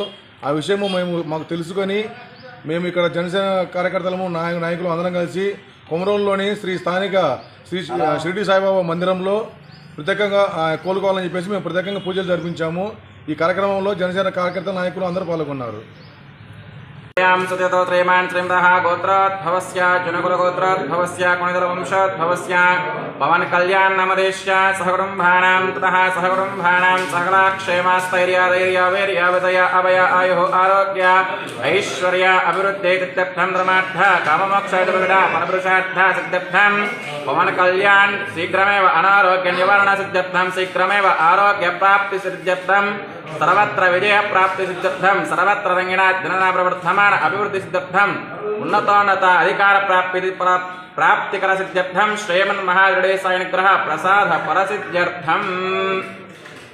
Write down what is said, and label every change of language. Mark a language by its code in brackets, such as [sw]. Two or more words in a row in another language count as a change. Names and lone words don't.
[te] ఆ విషయము మాకు తెలుసుకొని మేము ఇక్కడ జనసేన కార్యకర్తలము నాయకులు అందరం కలిసి కొమరంలోని స్థానిక శ్రీ షిరిడి సాయిబాబా మందిరంలో ప్రత్యేకంగా కోలుకోవాలని చెప్పేసి మేము ప్రత్యేకంగా పూజలు జరిపించాము. ఈ కార్యక్రమంలో జనసేన కార్యకర్తల నాయకులు అందరూ పాల్గొన్నారు. [sa] गोत्रोद्भवस्य जुनकुलगोत्रोद्भवस्य कुणिदलवंशोद्भवस्य पवन कल्याण नामदेश्य सहकुटुम्बानां ततः सहकुटुम्बानां सकलाक्षेमास्थैर्याधैर्यावीर्याविजय अभय आयुः आरोग्य ऐश्वर्य अभिवृद्धित्यर्थं धर्मार्थ काममोक्षादिविदा परपुरुषार्थ सिद्ध्यर्थं पवन कल्याण शीघ्रमेव अनारोग्य निवारण सिद्ध्यर्थं शीघ्रमेव आरोग्य प्राप्ति सिद्ध्यर्थं सर्वत्र विजय प्राप्ति सिद्ध्यर्थं सर्वत्र रंगिणा जनना प्रवर्धमान अभिवृद्धि सिद्ध्यर्थं उन्नतोन्नत अधिकार प्राप्तिकर सिद्ध्यर्थं श्रीमन् महागणेशाय अनुग्रह प्रसाद परसिद्ध्यर्थं